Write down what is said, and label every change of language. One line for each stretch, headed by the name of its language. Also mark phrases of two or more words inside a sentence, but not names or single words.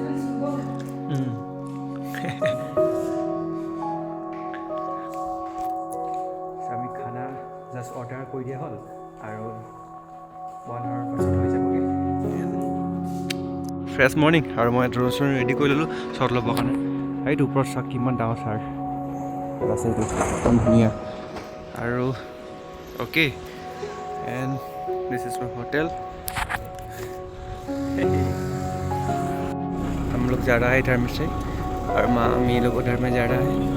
Assamese: আমি খানা জাষ্ট অৰ্ডাৰ কৰি দিয়া হ'ল আৰু 1 hour পাছত হৈ যাবগৈ
English: fresh morning
Assamese: আৰু মই
English: dress ready
Assamese: কৰি ল'লোঁ শ্বট ল'বৰ কাৰণে এইটো ওপৰত চাওক কিমান ডাঙৰ চাৰ আছে এইটো একদম ধুনীয়া আৰু
English: OK and this is my hotel
Hindi: हम लोग जा रहा है इधर में से और मामी लोग उधर में जा रहा है